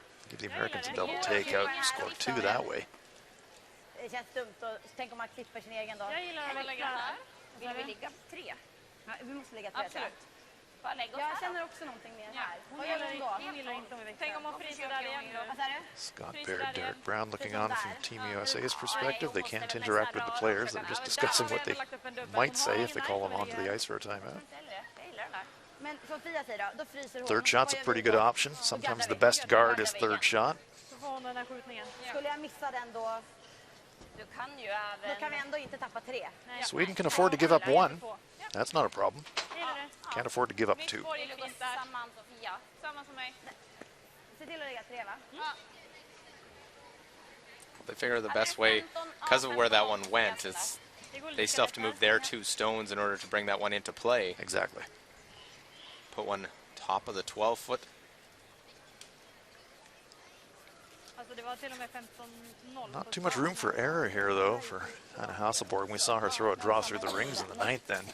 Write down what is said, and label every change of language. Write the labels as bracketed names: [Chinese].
[English] Give the Americans a double takeout, score 2 that way. [Swedish] Det känns dumt att tänk om man klipper sin egen dag. Jag gillar att lägga här. Vill vi ligga 3? Ja, vi måste ligga 3. Absolut. Jag känner också någonting mer här. Vad gör hon då? Hon gillar inte om vi växlar. Tänk om hon fryser där igen då. Vad sa du? [English] Scott Baird, Derek Brown looking on from Team USA's perspective. They can't interact with the players. They're just discussing what they might say if they call them onto the ice for a timeout. [Swedish] Men Sofia säger då fryser hon. [English] Third shot's a pretty good option. Sometimes the best guard is third shot. [Swedish] Så får hon den här skjutningen. Skulle jag missa den då? Du kan ju även... Då kan vi ändå inte tappa 3. [English] Sweden can afford to give up 1. That's not a problem. [Swedish] Jag gillar det. [English] Can't afford to give up 2. [Swedish] Vill du gå samman, Sofia? Samma som mig. Se till att lägga 3, va? [English] They figure the best way, because of where that one went, is they still have to move their 2 stones in order to bring that one into play. Exactly. Put one top of the 12 foot. [Swedish] Alltså det var till och med 15-0. [English] Not too much room for error here, though, for Anna Hasselborg. We saw her throw a draw through the rings in the 9th then.